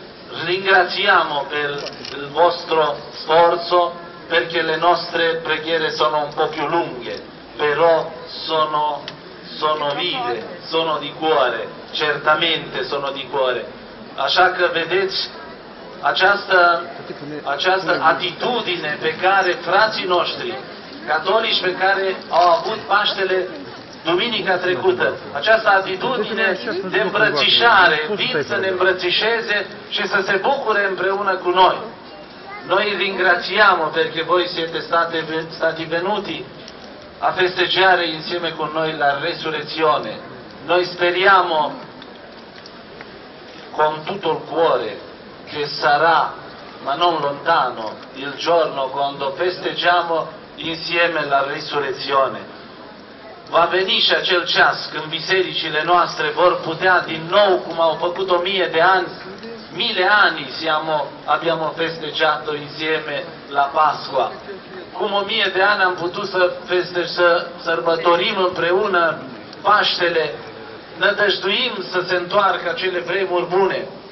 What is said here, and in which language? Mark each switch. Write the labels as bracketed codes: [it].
[it] Ringraziamo per il vostro sforzo, perché le nostre preghiere sono un po' più lunghe, però sono vive, sono di cuore, certamente sono di cuore. [ro] Așa că vedeți această atitudine pe care frații noștri catolici, pe care au avut Paștele duminica trecută, această atitudine de îmbrățișare, vin să ne îmbrățișeze și să se bucure împreună cu noi. [it] Noi ringraziamo perché voi siete stati venuti a festeggiare insieme con noi la resurrezione. Noi speriamo con tutto il cuore che sarà, ma non lontano, il giorno quando festeggiamo insieme la resurrezione. [ro] Va veni și acel ceas când bisericile noastre vor putea din nou, cum au făcut 1000 de ani, 1000 ani [it] abbiamo festeggiato insieme la Pasqua. [ro] Cum 1000 de ani am putut să sărbătorim împreună Paștele, nădăjduim să se întoarcă acele vremuri bune.